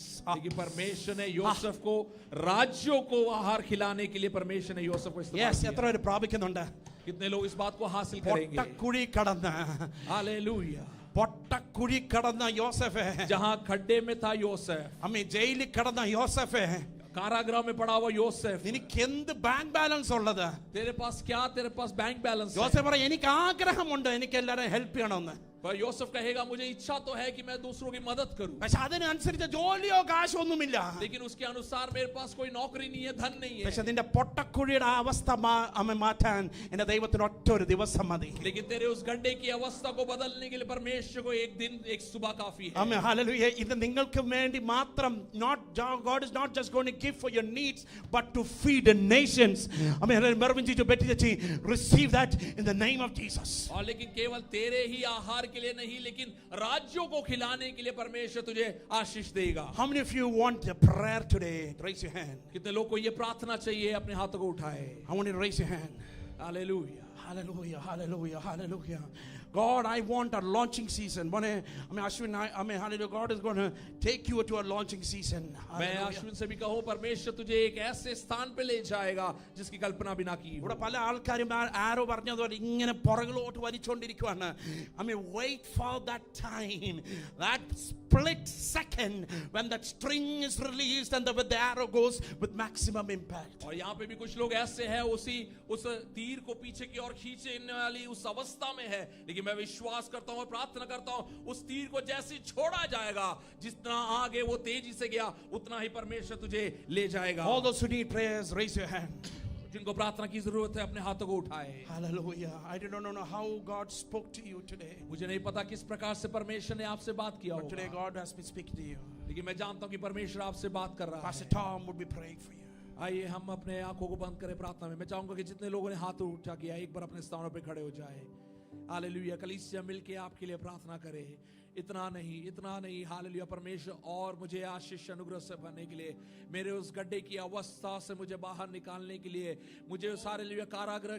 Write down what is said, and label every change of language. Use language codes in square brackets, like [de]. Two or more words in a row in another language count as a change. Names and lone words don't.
[hi] लेकिन परमेश्वर ने योसेफ को राज्यों को आहार खिलाने के लिए परमेश्वर ने योसेफ को इस्तेमाल [en] Yes, [hi] किया. [ml] എത്ര പേര് പ്രാപിക്കുന്നുണ്ട്? [hi] कितने लोग इस बात को हासिल करेंगे? [ml] പൊട്ടക്കുഴി കടന്ന്, [hi] हालेलुया. [ml] പൊട്ടക്കുഴി കടന്ന യോസഫ്, [hi] जहां खड्डे में था योसेफ, [ml] അമ്മേ ജയിലിൽ കടന്ന യോസഫ്, [hi] कारागृह में पड़ा हुआ योसेफ, [ml] നിനക്ക് എന്ത് [en] bank balance [ml] ഉള്ളത്? [hi] तेरे पास [en] bank balance [hi] है. [ml] യോസഫ് പറയും, എനിക്ക് ആഗ്രഹമുണ്ട് എനിക്ക് എല്ലാവരെയും ഹെൽപ്പ് ചെയ്യണമെന്ന്. [hi] पर योसेफ कहेगा मुझे इच्छा तो है कि मैं दूसरों की मदद करूं, [ml] പക്ഷെ അതിനനുസരിച്ച് ജോലിയോ കാശോ ഒന്നുമില്ല. [hi] लेकिन उसके अनुसार मेरे पास कोई नौकरी नहीं है, धन नहीं है. [ml] പക്ഷെ നിന്റെ പൊട്ടക്കുഴിയുടെ ആ അവസ്ഥ മാറ്റാൻ എന്റെ ദൈവത്തിന് ഒറ്റ ഒരു ദിവസം മതി. [hi] लेकिन तेरे उस गड्ढे की अवस्था को बदलने के लिए परमेश्वर को एक दिन, एक सुबह काफी है. [ml] ആമേൻ ഹല്ലേലൂയ. ഇത് നിങ്ങൾക്ക് വേണ്ടി മാത്രം, [en] God is not just going to give for your needs but to feed the nations. [ml] ആമേൻ. [hi] മെർവിൻ जी जो बेटी जी, [en] receive that in the name of Jesus. [hi] और लेकिन केवल तेरे ही आहार के लिए नहीं, लेकिन राज्यों को खिलाने के लिए परमेश्वर तुझे आशीष देगा. [en] How many of you want a prayer today? Raise your hand. [hi] कितने लोग को ये प्रार्थना चाहिए? अपने हाथों को उठाए. [en] I want you to raise your hand. [hi] हालेलुया. [en] Hallelujah. God, I want a launching season. Ashwin, hallelujah. God is going to take you to a launching season. [hi] मैं अश्विन से भी कहूँ, परमेश्वर तुझे एक ऐसे स्थान पे ले जाएगा जिसकी कल्पना भी ना की हो. [ml] ഇവിടെ പല ആൾക്കാരും ആരോ പറഞ്ഞതുപോലെ ഇങ്ങനെ പുറകിലോട്ട് വലിച്ചുകൊണ്ടിരിക്കുകയാണ്. [en] Wait for that time. That split second when that string is released and the arrow goes with maximum impact. [hi] और यहाँ पे भी कुछ लोग ऐसे हैं उस तीर को पीछे की ओर खींचने वाली उस अवस्था में है, लेकिन मैं विश्वास करता हूँ और प्रार्थना करता हूँ उस तीर को जैसे ही छोड़ा जाएगा, जितना आगे वो तेजी से गया उतना ही परमेश्वर तुझे ले जाएगा। [en] All those who need prayers, raise your hand. [hi] जिनको प्रार्थना की जरूरत है अपने हाथों को उठाए। [en] Hallelujah. I don't know how God spoke to you today. [hi] मुझे नहीं पता किस प्रकार से परमेश्वर ने आपसे बात किया [en] But today [hi] होगा, [en] God has been speaking to you. [hi] लेकिन मैं जानता हूँ कि परमेश्वर आपसे बात कर रहा [en] Pastor [hi] है। [en] Tom would be praying for you. [hi] आइए हम अपने आंखों को बंद करें प्रार्थना में। मैं चाहूंगा कि जितने लोगों ने हाथ उठा किया एक बार अपने स्थानों पे खड़े हो जाए। हालेलुया। कलीसिया मिलके आपके लिए प्रार्थना करे। इतना नहीं हालेलुया। परमेश्वर और मुझे आशीष अनुग्रह से भरने के लिए, मेरे उस गड्ढे की अवस्था से मुझे बाहर निकालने के लिए, मुझे उस हालेलुया कारागृह